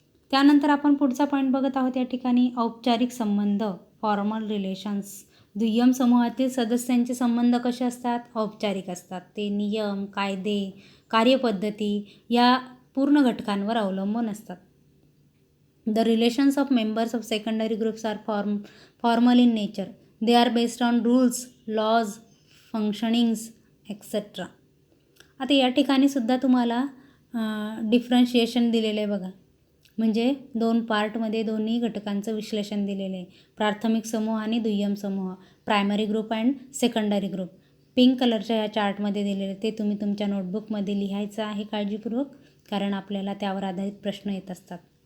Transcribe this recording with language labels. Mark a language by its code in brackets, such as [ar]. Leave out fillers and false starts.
[mr] त्यानंतर आपण पुढचा पॉईंट बघत आहोत या ठिकाणी, औपचारिक संबंध, [en] Formal relations. [mr] दुय्यम समूहातील सदस्यांचे संबंध कसे असतात? औपचारिक असतात. ते नियम, कायदे, कार्यपद्धती या पूर्ण घटकांवर अवलंबून असतात. [en] The relations of members of secondary groups are formal in nature. They are based on rules, laws, functionings, etc. [mr] आता या ठिकाणी सुद्धा तुम्हाला डिफरन्शिएशन दिलेलं आहे बघा. म्हणजे 2 पार्टमध्ये दोन्ही घटकांचं विश्लेषण दिलेलं आहे. प्राथमिक समूह आणि दुय्यम समूह, [en] Primary group and secondary group. [mr] Pink कलरच्या या चार्टमध्ये दिलेले ते तुम्ही तुमच्या नोटबुकमध्ये लिहायचं आहे काळजीपूर्वक, कारण आपल्याला त्यावर आधारित प्रश्न येत असतात.